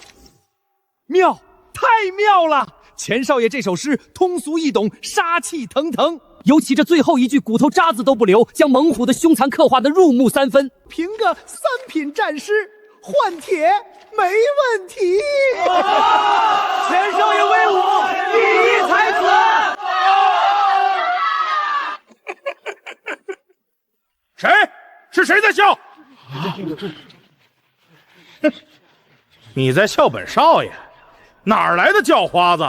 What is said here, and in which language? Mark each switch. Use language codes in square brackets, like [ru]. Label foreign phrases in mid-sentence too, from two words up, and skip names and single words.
[zh] 妙，太妙了！錢少爺這首詩通俗易懂，殺氣騰騰，尤其這最後一句骨頭渣子都不留，將猛虎的凶殘刻畫得入木3分。憑個3品戰詩換帖沒問題。錢少爺威武，第一才子。誰？是誰在笑？你在笑本少爺？哪兒來的叫花子？